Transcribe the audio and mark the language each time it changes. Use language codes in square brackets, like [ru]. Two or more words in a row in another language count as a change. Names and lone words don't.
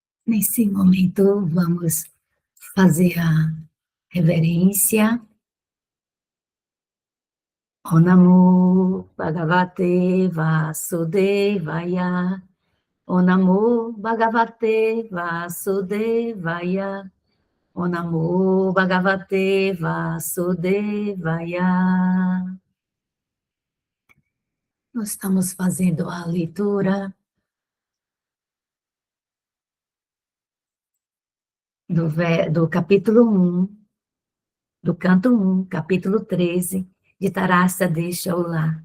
[pt] Nesse momento, vamos fazer a reverência. [sa] ॐ नमो भगवते वासुदेवाय. ॐ नमो भगवते वासुदेवाय. ॐ नमो भगवते वासुदेवाय. [pt] Nós estamos fazendo a leitura do capítulo 1, do canto 1, capítulo 13, de Tarasta Deixa Olá.